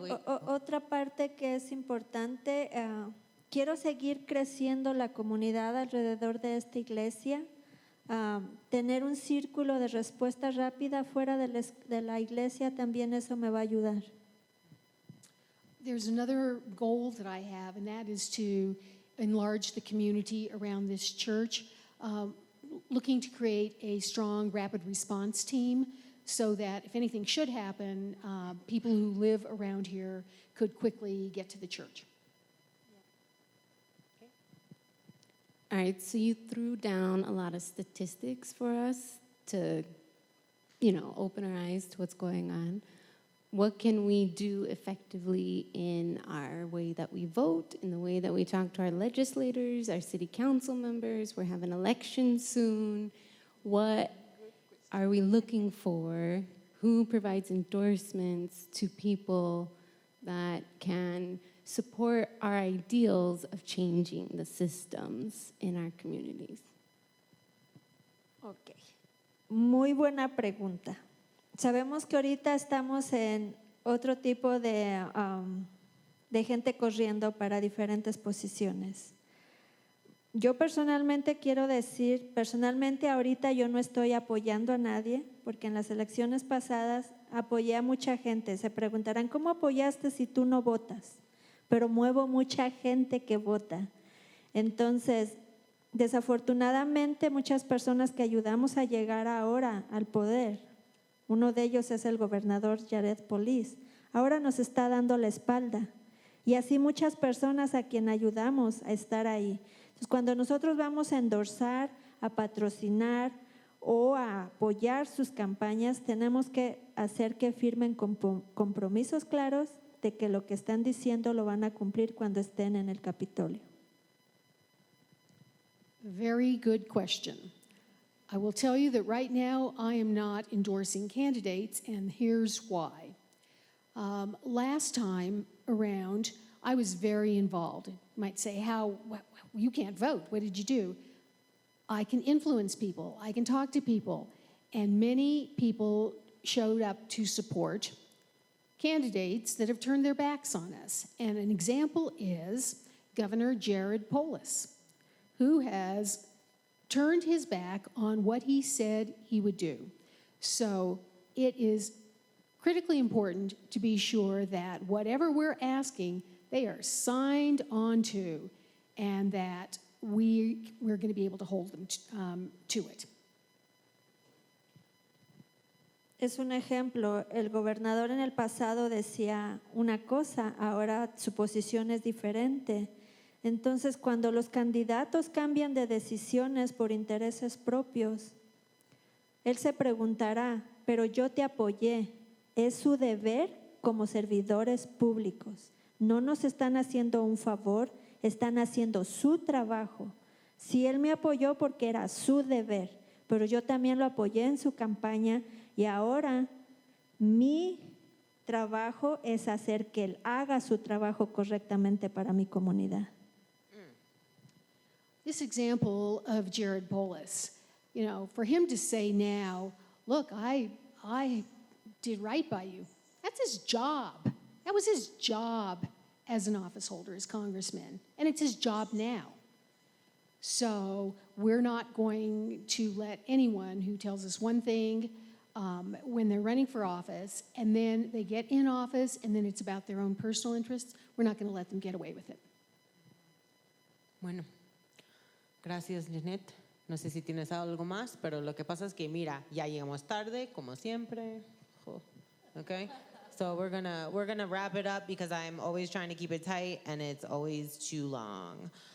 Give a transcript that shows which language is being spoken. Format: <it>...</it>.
<es>Y otra parte que es importante, quiero seguir creciendo la comunidad alrededor de esta iglesia. Tener un círculo de respuesta rápida fuera de la iglesia, también eso me va a ayudar.</es> <en>There's another goal that I have, and that is to enlarge the community around this church. looking to create a strong rapid response team so that if anything should happen, people who live around here could quickly get to the church. All right, so you threw down a lot of statistics for us to, open our eyes to what's going on. What can we do effectively in our way that we vote, in the way that we talk to our legislators, our city council members? We're having elections soon. What are we looking for? Who provides endorsements to people that can support our ideals of changing the systems in our communities?</en> <es>Ok, muy buena pregunta. Sabemos que ahorita estamos en otro tipo de gente corriendo para diferentes posiciones. Yo personalmente quiero decir, ahorita yo no estoy apoyando a nadie, porque en las elecciones pasadas apoyé a mucha gente. Se preguntarán, ¿cómo apoyaste si tú no votas? Pero muevo mucha gente que vota. Entonces, desafortunadamente, muchas personas que ayudamos a llegar ahora al poder, uno de ellos es el gobernador Jeanette Vizguerra, ahora nos está dando la espalda. Y así muchas personas a quien ayudamos a estar ahí. Entonces, cuando nosotros vamos a endorsar, a patrocinar o a apoyar sus campañas, tenemos que hacer que firmen compromisos claros de que lo que están diciendo lo van a cumplir cuando estén en el Capitolio.</es> <en>Very good question. I will tell you that right now I am not endorsing candidates, and here's why. Last time around, I was very involved. You might say, you can't vote. What did you do? I can influence people. I can talk to people. And many people showed up to support candidates that have turned their backs on us. And an example is Governor Jared Polis, who has turned his back on what he said he would do. So it is critically important to be sure that whatever we're asking, they are signed on to, and that we're going to be able to hold them to it.</en> <es>Es un ejemplo, el gobernador en el pasado decía una cosa, ahora su posición es diferente. Entonces, cuando los candidatos cambian de decisiones por intereses propios, él se preguntará, pero yo te apoyé, es su deber como servidores públicos. No nos están haciendo un favor, están haciendo su trabajo. Si él me apoyó porque era su deber, pero yo también lo apoyé en su campaña y ahora mi trabajo es hacer que él haga su trabajo correctamente para mi comunidad.</es> <en>This example of Jared Polis, for him to say now, look, I did right by you, that's his job. That was his job as an office holder, as congressman, and it's his job now. So we're not going to let anyone who tells us one thing when they're running for office, and then they get in office, and then it's about their own personal interests, we're not going to let them get away with it.</en> <es>Bueno, gracias, Jeanette. No sé si tienes algo más, pero lo que pasa es que, mira, ya llegamos tarde, como siempre.</es> <en>Okay? So we're gonna wrap it up because I'm always trying to keep it tight and it's always too long.</en>